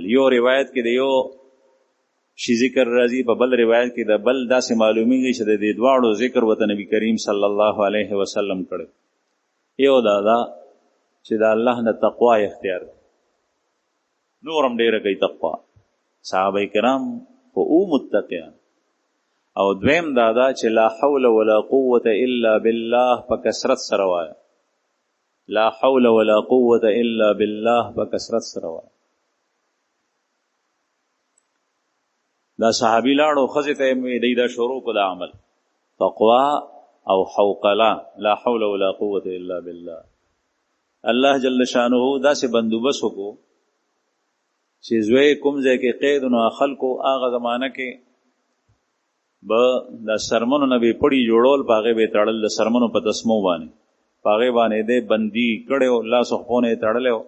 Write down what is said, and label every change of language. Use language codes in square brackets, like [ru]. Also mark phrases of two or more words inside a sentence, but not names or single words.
[ps] یو روایت کې د یو شي ذکر راځي، په بل روایت کې د بل داسې معلومیږي چې د دې دواړو ذکر وته نبی کریم [ar] صلی الله علیه وسلم [ps] کړ. یو دا چې د الله نه تقوا اختیار، نورم ډیره کوي تقوا، صحابه کرام او متقیان. [ar] او دویم دا چې لا حول ولا قوة الا بالله په کثرت سره وایي، لا حول ولا قوة الا بالله په کثرت سره وایي. [ps] دا صحابي لاړو خزه ته مې دا شروع کو دا عمل تقوا او حوقلا، [ar] لا حول ولا قوة الا بالله. [ps] الله جل شانه دا سه بندوبس وکړو چې زوی کوم ځای کې قید نو خلکو هغه زمانہ کې به د سرمنو نه به پړي جوړول، په هغې به یې تړل، د سرمنو په تسمو باندې، په هغې باندې دی بندي کړی و، لاس او خپونه یې تړلی و.